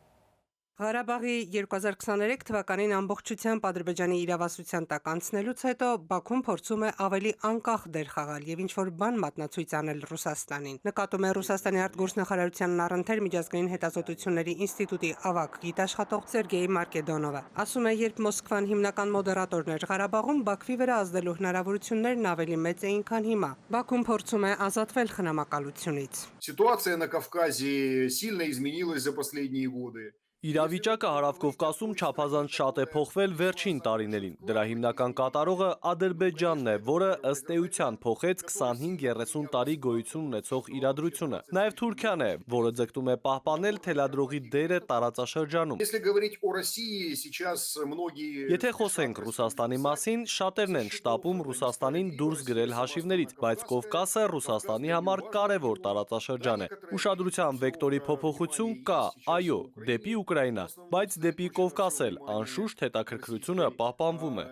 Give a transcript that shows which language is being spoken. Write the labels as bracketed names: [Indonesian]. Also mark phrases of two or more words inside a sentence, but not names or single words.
[Armenian] Ղարաբաղի 2023 թվականին ամբողջությամբ Ադրբեջանի իրավասության տակ անցնելուց հետո Բաքուն փորձում է ավելի անկախ դեր խաղալ եւ ինչ-որ բան մատնացույց անել Ռուսաստանին։ Նկատում է Ռուսաստանի արտգործնախարարությանն առընթեր միջազգային հետազոտությունների ինստիտուտի ավագ գիտաշխատող Սերգեյ Մարկեդոնովը։ Ասում է, երբ Մոսկվան հիմնական մոդերատորն էր Ղարաբաղում, Բաքվի վրա ազդելու հնարավորություններն ավելի մեծ էին, քան հիմա։ Բաքուն փորձում է ազատվել խնամակալությունից։ [Russian] Ситуация на Кавказе сильно изменилась за последние годы. [Armenian] Իրավիճակը Հարավ-Կովկասում չափազանց շատ է փոխվել վերջին տարիներին։ Դրա հիմնական կատարողը Ադրբեջանն է, որը ըստ էության փոխեց 25-30 տարի գոյություն ունեցող իրադրությունը։ Նաև Թուրքիան է, որը ձգտում է պահպանել թելադրողի դերը տարածաշրջանում։ [Russian] Если говорить о России, сейчас многие [Armenian] Եթե խոսենք Ռուսաստանի մասին, շատերն են շտապում Ռուսաստանին դուրս գրել հաշիվներից, բայց Կովկասը Ռուսաստանի համար կարևոր տարածաշրջան է։ Ուշադրության վեկտորի փոփոխություն կա, այո, դեպի Ուկրաինա, բայց դեպի Կովկաս էլ անշուշտ հետաքրքրությունը պահպանվում է։